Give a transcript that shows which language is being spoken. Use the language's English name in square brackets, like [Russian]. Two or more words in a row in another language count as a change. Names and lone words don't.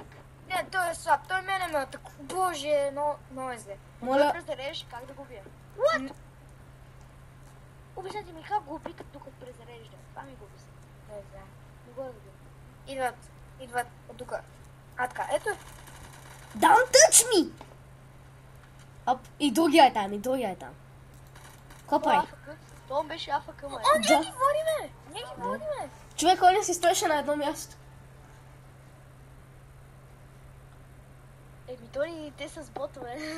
[Bulgarian] Не, той е слаб, той мене ме атаку. Боже, но е зле. Моля, Той презареждаше, как да го бия? [English] What? [Bulgarian] Обяснете ми как го уби, докато презарежда. Това ми го обясни. Не знам. Не го разбирам. Идват от тук. А така, ето. [English] don't touch me! [Bulgarian] Оп, и другия е там, Какво прави? Това беше АФК, май. О, ние ги водиме! Човек, он си стоеше на едно място. Тони, те са с ботове.